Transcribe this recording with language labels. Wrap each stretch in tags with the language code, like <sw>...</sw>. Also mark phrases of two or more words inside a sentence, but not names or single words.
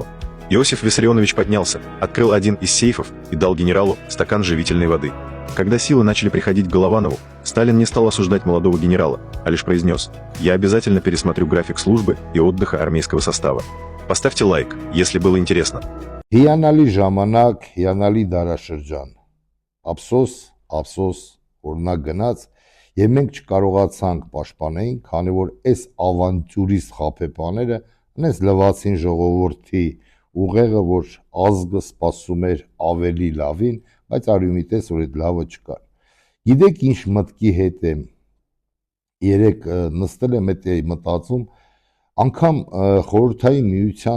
<ru>Иосиф Виссарионович поднялся, открыл один из сейфов и дал генералу стакан живительной воды. Когда силы начали приходить к Голованову, Сталин не стал осуждать молодого генерала, а лишь произнес: «Я обязательно пересмотрю график службы и отдыха армейского состава». Поставьте лайк, если было интересно.</ru> <hy>Հիանալի ժամանակ, հիանալի դարաշրջան։ Ափսոս, որ նա գնաց, եւ մենք չկարողացանք պաշտպանել, քանի որ այս ավանտյուրիստ խաբեբաները այնպես լվացին ժողովրդի ուղեղը, որ ազգը սպասում էր ավելի լավին, բայց արյունի տես որ այդ լավը չկար։ Գիտեք ինչ մտքի հետ եմ երեք նստել եմ այդ մտածում, անգամ խորհրդային միության</hy>